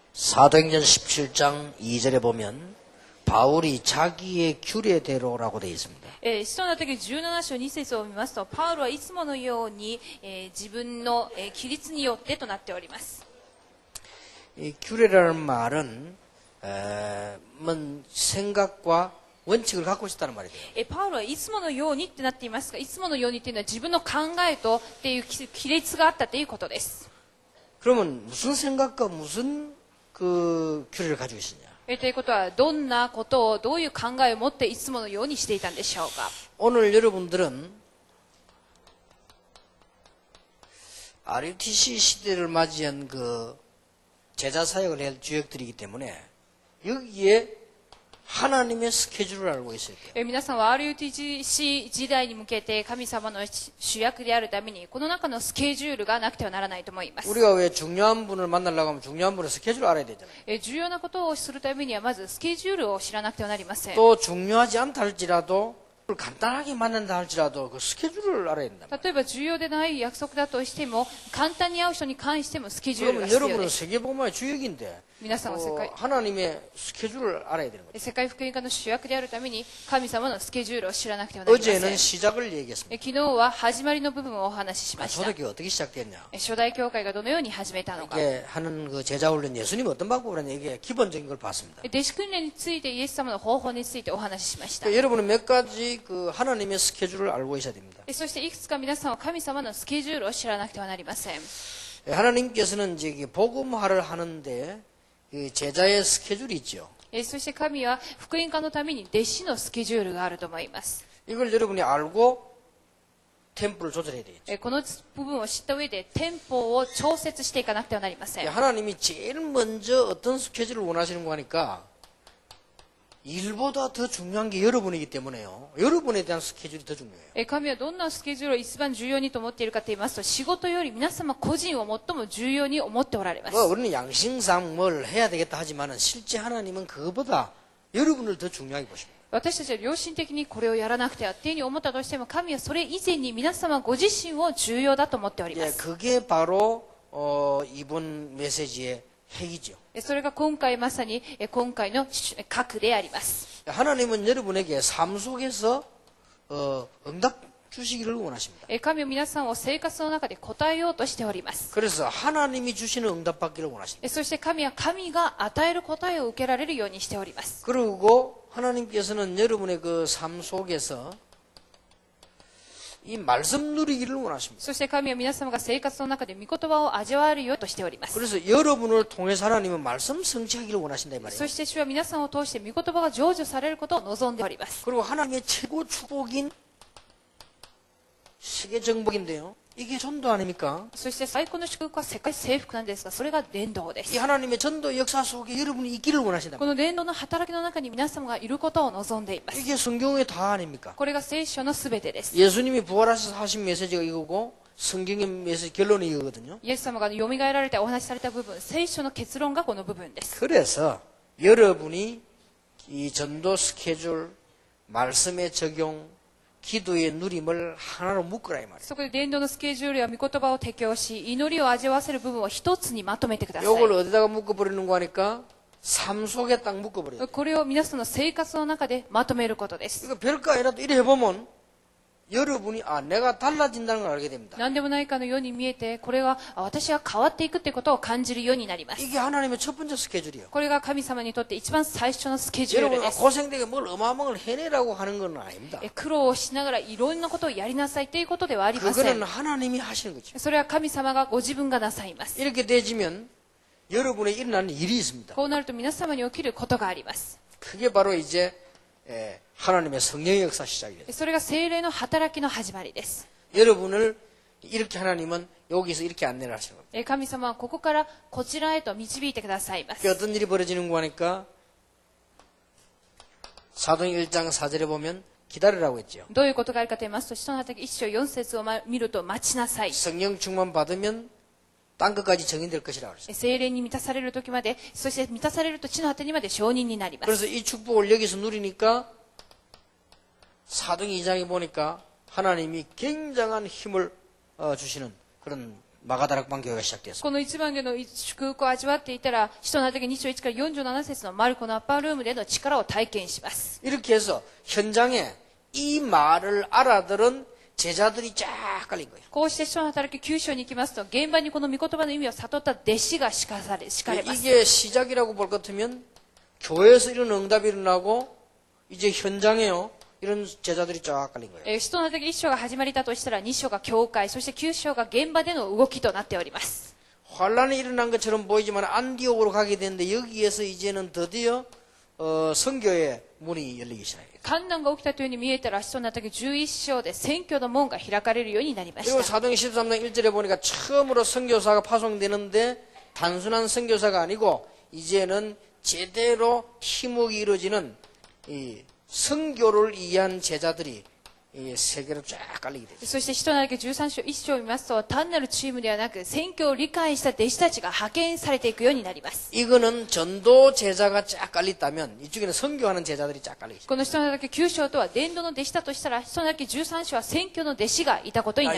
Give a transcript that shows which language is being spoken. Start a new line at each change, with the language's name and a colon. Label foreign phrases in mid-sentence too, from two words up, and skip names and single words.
Korean: 사도행전 17장 2절에 보면 바울이 자기의 규례대로라고 되어 있습니다.
Japanese: 使徒の手記17章2節を見ますと、パウロはいつものように、自分の、規律によってとなっております。
Korean: 이 규례라는 말은 생각과 원칙을 갖고 있다는 말이에요.
Japanese: パウロはいつものようにってなっていますが、いつものようにっていうのは自分の考えとっていう規律があったということです。
Korean: 그러면 무슨 생각과 무슨 그 규례를 가지고 있느냐?
Japanese: ということは、どんなことをどういう考えを持っていつものようにしていたんでしょうか。
Korean: 오늘 여러분들은 RUTC 시대를 맞이한 그 제자 사역을 할 주역들이기 때문에 여기에 하나님의 스케줄을 알고 있어야 돼요.
Japanese: 皆さんは RUTC 時代に向けて神様の主役であるためにこの中のスケジュールがなくてはならないと思います。
Korean: 우리가 왜 중요한 분을 만나려고 하면 중요한 분의 스케줄을 알아야 되잖아요.
Japanese: 重要なことをするためにはまずスケジュールを知らなくてはなりません。
Korean: 또 중요하지 않다 할지라도 간단하게 만난다 할지라도 그 스케줄을 알아야 된다.
Japanese: 例えば重要でない約束だとしても簡単に会う人に関してもスケジュールが
Korean: 그러면
Japanese: 必要
Korean: 여러분은
Japanese: です。
Korean: 세계복음화의 주역인데
Japanese: 皆さんは世界
Korean: 하나님의 스케줄을 알아야 되는 거죠.
Japanese: 世界福音化の主役であるために神様のスケジュールを知らなくてはなりません。
Korean: 어제는 시작을 얘기했습니다.
Japanese: 昨日は始まりの部分をお話ししました。
Korean: 초대교회 어떻게 시작됐냐?
Japanese: 初代教会がどのように始めたのか。
Korean: 이게 하는 그 제자훈련 예수님이 어떤 방법으로 하냐 이게 기본적인 걸 봤습니다.
Japanese: 弟子訓練についてイエス様の方法についてお話ししました。
Korean: 그러니까 여러분은 몇 가지 그 하나님의 스케줄을 알고 있어야 됩니다.
Japanese: そしていくつか皆さんは神様のスケジュールを知らなくてはなりません。
Korean: 하나님께서는 이제 복음화를 하는데 그 제자의 스케줄이 있죠.
Japanese: そして神は福音化のために弟子のスケジュールがあると思います。
Korean: 이걸 여러분이 알고 템포를 조절해야 되겠죠.
Japanese: この部分を知った上でテンポを調節していかなくてはなりません。
Korean: 하나님이 제일 먼저 어떤 스케줄을 원하시는 거니까 일보다 더 중요한 게 여러분이기 때문에요. 여러분에 대한 스케줄이 더 중요해요.
Japanese: 神はどんなスケジュールを一番重要にと思っているかと言いますと、仕事より皆様個人を最も重要に思っておられます。
Korean: 우리는 양심상 뭘 해야 되겠다 하지만은 실제 하나님은 그거보다 여러분을 더 중요하게 보십니다.
Japanese: 私たちは良心的にこれをやらなくてはっていうふうに思ったとしても、神はそれ以前に皆様ご自身を重要だと思っておりま
Korean: 예,
Japanese: す。
Korean: 그게 바로 이번 메시지의 핵이죠.
Japanese: それが今回まさに今回の核であります。
Korean: 하나님은 여러분에게 삶 속에서 응답 주시기를 원하십니다.
Japanese: 神は皆さんを生活の中で答えようとしております。
Korean: 그래서 하나님이 주시는 응답 받기를 원하십니다.
Japanese: そして神は神が与える答えを受けられるようにしております。
Korean: 그리고 하나님께서는 여러분의 그 삶 속에서 이 말씀 누리기를 원하십니다.
Japanese: そして神は皆様が生活の中で御言葉を味わえるようとしております。
Korean: 그래서 여러분을 통해서 하나님은 말씀 성취하기를 원하신다 이 말이에요.
Japanese: そして主は皆さんを通して御言葉が成就されることを望んでおります。
Korean: 그리고 하나님의 최고 축복인 세계 정복인데요. 이게 전도 아닙니까?
Japanese: そして最高の祝福は世界征服なんですが、それが伝道で
Korean: 이
Japanese: す。
Korean: 하나님의 전도 역사 속에 여러분이 있기를 원하신다.
Japanese: この伝道の働きの中に皆様がいることを望んでいます。
Korean: 이게 성경의 다 아닙니까?
Japanese: これが聖書のすべてです。
Korean: 예수님이 부활하셔서 하신 메시지가 이거고 성경의 메시지 결론이 이거거든요.
Japanese: イエス様が蘇られてお話しされた部分、聖書の結論がこの部分です。
Korean: 그래서 여러분이 이 전도 스케줄, 말씀의 적용, 기도의 누림을 하나로 묶으라 이 말이에요.
Japanese: そこで伝道のスケジュールや御言葉を適用し、祈りを味わわせる部分を一つにまとめてください。
Korean: 이걸 어디다가 묶어버리는 거 하니까 삶 속에 딱 묶어버려요.
Japanese: これを皆さんの生活の中でまとめることです。
Korean: 이거 별거 아니라도 이래 해보면 여러분이 내가 달라진다는 걸 알게 됩니다.
Japanese: 何でもないかのように見えて、これは私は変わっていくということを感じるようになります。
Korean: 이게 하나님의 첫 번째 스케줄이에요.
Japanese: これが神様にとって一番最初のスケジュール
Korean: 여러분
Japanese: です。
Korean: 고생되게 뭘 어마어마한 걸 해내라고 하는 건 아닙니다.
Japanese: 苦労をしながらいろんなことをやりなさいということではありませ
Korean: 그거는
Japanese: ん。
Korean: 하나님이 하시는 거죠.
Japanese: それは神様がご自分がなさいます。
Korean: 이렇게 되지면 여러분에 일어나는 일이 있습니다.
Japanese: こうなると皆様に起きることがあります。
Korean: 그게 바로 이제 하나님의 성령의 역사 시작이에요.
Japanese: それが聖霊の働きの始まりです。
Korean: 여러분을 이렇게 하나님은 여기서 이렇게 안내를 하시는 겁니다.
Japanese: 神様はここからこちらへと導いてくださいます。
Korean: 어떤 일이 벌어지는 거 하니까 사도행 1장 4절에 보면 기다리라고 했죠.
Japanese: どういうことがあるかと言いますと、使徒の働き1章4節を見ると待ちなさい。
Korean: 성령 충만 받으면 땅 끝까지 정인될 것이라고 그랬어요.
Japanese: 聖霊に満たされる時まで、そして満たされると地の果てにまで証人になります。
Korean: 그래서 이 축복을 여기서 누리니까 사도행 2장에 보니까 하나님이 굉장한 힘을 주시는 그런 마가다락방 교회가 시작됐습니다.
Japanese: この一番の祝福を味わっていたら、使徒の働き2章1から47節のマルコのアッパールームでの力を体験します。
Korean: 이렇게 해서 현장에 이 말을 알아들은 제자들이 쫙 깔린 거예요.
Japanese: こうして使徒の働き9章に行きますと、現場にこの御言葉の意味を悟った弟子が敷かれます。
Korean: 이게 시작이라고 볼 것 같으면 교회에서 이런 응답이 일어나고 이제 현장에요. 이런 제자들이 쫙 깔린 거예요.
Japanese: 使徒の働き1章が始まりだとしたら、2章が教会、そして9章が現場での動きとなっております。
Korean: 환란이 일어난 것처럼 보이지만 안디옥으로 가게 되는데 여기에서 이제는 드디어 선교의 문이 열리기 시작해요.
Japanese: 観難が起きたというように見えたら、使徒の働き11章で選挙の門が開かれるようになりまし
Korean: 그리고
Japanese: た。
Korean: 사도행 13장 1절에 보니까 처음으로 선교사가 파송되는데 단순한 선교사가 아니고 이제는 제대로 팀워크가 이루어지는 이 선교를 위한 제자들이 이 세계로 쫙 깔리게 되죠.
Japanese: そして使徒の働き13章1章を見ますと、単なるチームではなく、選挙を理解した弟子たちが派遣されていくようになります。
Korean: 이거는 전도 제자가 쫙 깔렸다면 이쪽에는 선교하는 제자들이 쫙 깔리죠.
Japanese: この使徒の働き9章とは伝道の弟子だとしたら、使徒の働き13章は選挙の弟子がいたことになりま